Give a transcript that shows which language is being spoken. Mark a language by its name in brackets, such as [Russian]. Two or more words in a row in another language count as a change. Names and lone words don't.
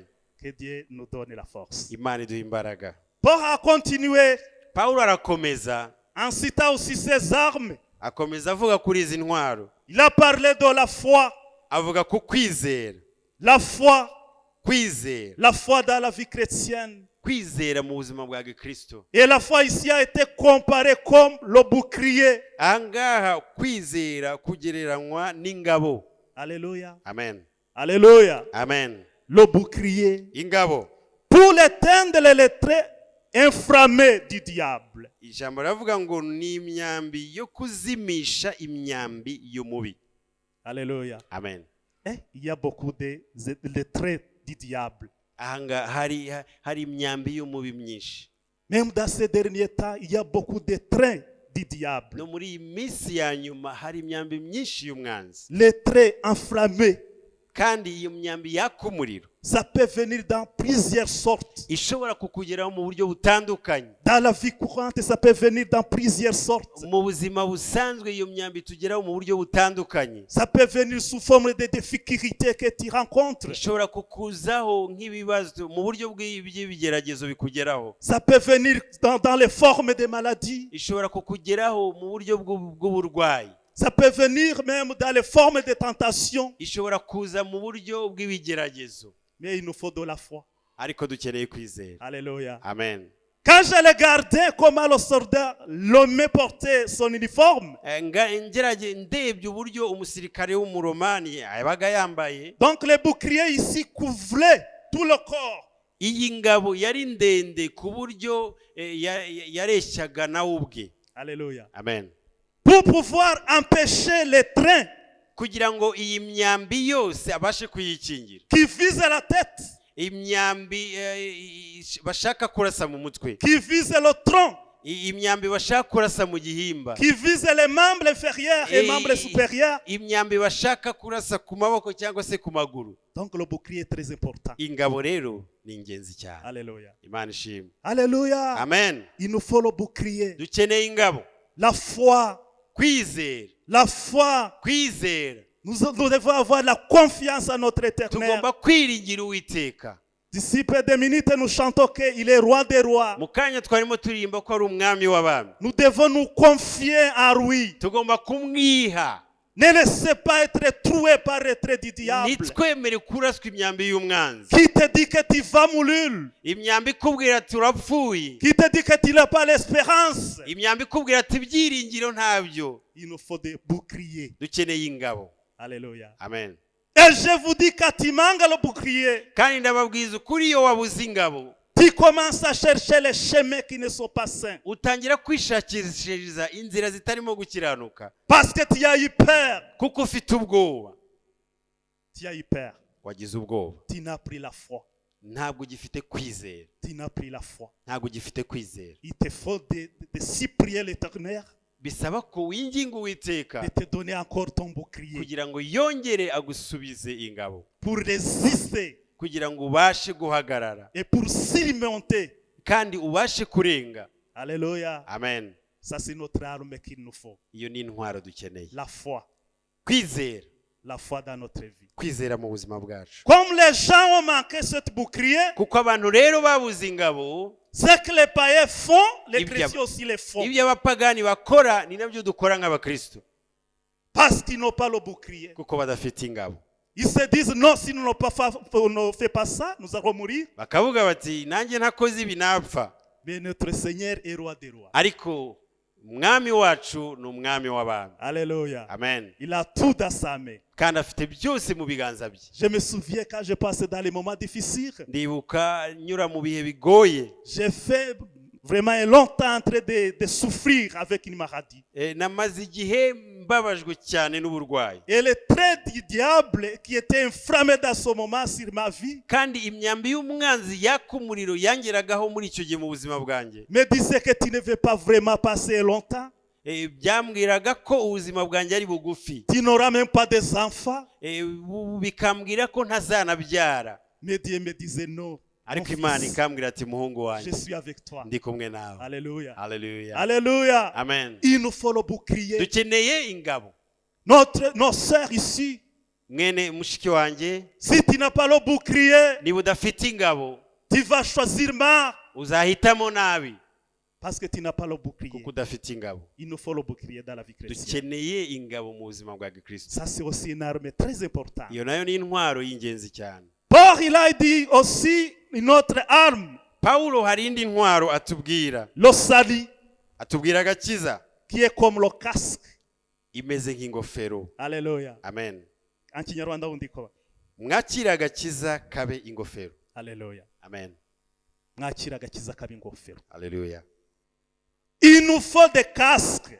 [French] Que Dieu nous donne la force. [Kinyarwanda] Imana iduha imbaraga. [French] Paul a continué [Kinyarwanda] Pawulo arakomeza, [French] en citant aussi ses armes. [Kinyarwanda] akomeza avuga kuri izi ntwaro. [French] Il a parlé de la foi. [Kinyarwanda] avuga ku kwizera. [French] La foi. [Kinyarwanda] kwizera. [French] La foi dans la vie chrétienne. [Kinyarwanda] kwizera mu buzima bwa Gikristo. [French] Et la foi ici a été comparée comme le bouclier. [Kinyarwanda] ahangaha kwizera kugereranywa n'ingabo. [French] Alléluia. Amen. Alléluia. Amen. Le bouclier. [Kinyarwanda] ingabo. [French] Pour éteindre les traits inflammés du diable. [Kinyarwanda] ijambo ravuga ngo ni imyambi yo kuzimisha imyambi y'umubi. [French] Alléluia. Amen. Il y a beaucoup de traits du diable. [Kinyarwanda] ahanga hari imyambi y'umubi myinshi. [French] Même dans ces derniers temps, il y a beaucoup de traits du diable. [Kinyarwanda] no muri iyi minsi ya nyuma hari imyambi myinshi y'umwanzi, [French] Les traits enflammés, [Kinyarwanda] kandi iyo myambi yaka umuriro [French] ça peut venir dans plusieurs sortes. [Kinyarwanda] ishobora kukugeraho mu buryo butandukanye. [French] Dans la vie courante, ça peut venir dans plusieurs sortes. [Kinyarwanda] Mu buzima busanzwe iyo myambi tugeraho mu buryo butandukanye. [French] Ça peut venir sous forme de difficultés que tu rencontres. [Kinyarwanda] ishobora kukuzaho nk'ibibazo mu buryo bw'ibigeragezo bikugeraho. [French] Ça peut venir dans les formes de maladies. [Kinyarwanda] ishobora kukugeraho mu buryo bw'uburwayi. [French] Ça peut venir même dans les formes de tentation. [Kinyarwanda] ishobora kuza mu buryo bw'ibigeragezo. [French] Mais il nous faut de la foi. [Kinyarwanda] Ariko dukeneye kwizera. [French] Alléluia. Amen. Quand je regardais comment le soldat, l'homme portait son uniforme, [Kinyarwanda] ndebye uburyo umusirikare w'umuromani yabaga yambaye, [French] donc les boucliers ici couvraient tout le corps. [Kinyarwanda] iyi ngabo yari ndende ku buryo yareshyaga nawe ubwe. [French] Alléluia. Amen. Pour pouvoir empêcher les trains [Kinyarwanda] kugira ngo iyi myambi yose abashe kuyikingira, [French] qui visent la tête, [Kinyarwanda] imyambi bashaka kurasa mu mutwe, [French] qui visent le tronc, [Kinyarwanda] imyambi bashaka kurasa mu gihimba, [French] qui visent les membres inférieurs et membres supérieurs. [Kinyarwanda] imyambi bashaka kurasa ku maboko cyangwa se ku maguru. [French] Donc le bouclier est très important. [Kinyarwanda] ingabo rero ni ingenzi cyane. [French] Alléluia. [Kinyarwanda] Imana ishimwe. [French] Alléluia. Amen. Il nous faut le bouclier. [Kinyarwanda] dukeneye ingabo. [French] La foi. [Kinyarwanda] kwizera. [French] La foi. [Kinyarwanda] kwizera. [French] Nous devons avoir la confiance en notre Éternel. [Kinyarwanda] tugomba kwiringira Uwiteka. [French] D'ici peu de minutes, nous chantons qu'il est roi des rois. [Kinyarwanda] mu kanya twarimo turirimba ko ari umwami w'abami. [French] Nous devons nous confier en lui. [Kinyarwanda] tugomba kumwiha. [French] Ne laissez pas être troué par les traits du diable. [Kinyarwanda] nitwemere kuraswa imyambi y'umwanzi. [French] Qui te dit que tu vas mourir? [Kinyarwanda] imyambi ikubwira ati urapfuye. [French] Qui te dit que tu n'as pas l'espérance? [Kinyarwanda] imyambi ikubwira ati ibyiringiro ntabyo. [French] Il nous faut des boucliers. [Kinyarwanda] dukeneye ingabo. [French] Alléluia. Amen. Et je vous dis, quand tu manques le bouclier, [Kinyarwanda] kandi ndababwiza ukuri, iyo wabuze ingabo [French] tu commences à chercher les chemins qui ne sont pas sains. [Kinyarwanda] utangira kwishakishiriza inzira zitarimo gukiranuka. [French] Parce que tu as eu peur. [Kinyarwanda] kuko ufite ubwoba. [French] Tu as eu peur. [Kinyarwanda] wagize ubwoba. [French] Tu n'as pris la foi. [Kinyarwanda] ntabwo ugifite kwizera. [French] Tu n'as pris la foi. [Kinyarwanda] ntabwo ugifite kwizera. [French] Il te faut de supplier l'Éternel, [Kinyarwanda] bisaba ko winginga Uwiteka [French] de te donner encore ton bouclier [Kinyarwanda] kugira ngo yongere agusubize ingabo, [French] pour résister [Kinyarwanda] kugira ngo ubashe guhagarara [French] et pour surmonter. [Kinyarwanda] kandi ubashe kurenga. [French] Alléluia. Amen. Ça, c'est notre arme qu'il nous faut. [Kinyarwanda] iyo ni intwaro dukeneye. [French] La foi. [Kinyarwanda] kwizera. [French] La foi dans notre vie. [Kinyarwanda] kwizera mu buzima bwacu. [French] Comme les gens ont manqué ce bouclier, [Kinyarwanda] kuko abantu rero babuze ingabo, [French] ce que les païens font, les chrétiens aussi les font. [Kinyarwanda] ibyo abapagani bakora ni nabyo dukora nk'abakristo. [French] Parce qu'ils n'ont pas le bouclier. [Kinyarwanda] kuko badafite ingabo. [French] Ils se disent non, si nous ne faisons pas ça, nous allons mourir. [Kinyarwanda] bakavuga bati nanjye ntakoze ibi napfa. [French] Mais notre Seigneur est roi des rois. [Kinyarwanda] ariko umwami wacu ni umwami w'abami. [French] Alléluia. Amen. Il a tout dans sa main. [Kinyarwanda] kandi afite byose mu biganza bye. [French] Je me souviens quand je passais dans les moments difficiles, [Kinyarwanda] ndibuka nyura mu bihe bigoye. [French] j'ai fait vraiment un long temps en train de souffrir avec une maladie. [Kinyarwanda] namaze igihe mbabajwe cyane n'uburwayi. [French] Et les traits du diable qui étaient inflammés dans ce moment sur ma vie [Kinyarwanda] kandi imyambi y'umwanzi yaka umuriro yangeragaho muri icyo gihe mu buzima bwanjye. [French] me disaient que tu ne veux pas vraiment passer longtemps. [Kinyarwanda] byambwiraga ko ubuzima bwanjye ari bugufi. [French] Tu n'auras même pas des enfants. [Kinyarwanda] bikambwira ko ntazanabyara. [French] Mais Dieu me disait non. [Kinyarwanda] ariko Imana ikambwira ati muhungu wanjye, [French] Je suis avec toi. [Kinyarwanda] ndi kumwe nawe. [French] Alléluia. Alléluia. Alléluia. Amen. Il nous faut le bouclier. [Kinyarwanda] dukeneye ingabo. [French] Nos sœurs ici, [Kinyarwanda] mwene mushiki wanjye, [French] si tu n'as pas le bouclier, [Kinyarwanda] niba udafite ingabo [French] tu vas choisir mal. [Kinyarwanda] uzahitamo nabi. [French] Parce que tu n'as pas le bouclier. [Kinyarwanda] kuko udafite ingabo. [French] Il nous faut le bouclier dans la vie chrétienne. [Kinyarwanda] dukeneye ingabo mu buzima bwa gikristo. [French] Ça, c'est aussi une arme très importante. iyo nayo ni intwaro y'ingenzi cyane. Paul, il a dit aussi une autre arme, [Kinyarwanda] Pawulo hari indi ntwaro atubwira. [French] le salut, [Kinyarwanda] atubwira agakiza [French] qui est comme le casque. [Kinyarwanda] imeze nk'ingofero. [French] Alléluia. Amen. En Kinyarwanda [Kinyarwanda] undi ko. mwakira agakiza kabe ingofero. [French] Alléluia. Amen. [Kinyarwanda] Mwakira agakiza kabe ingofero. [French] Alléluia. Il nous faut des casques.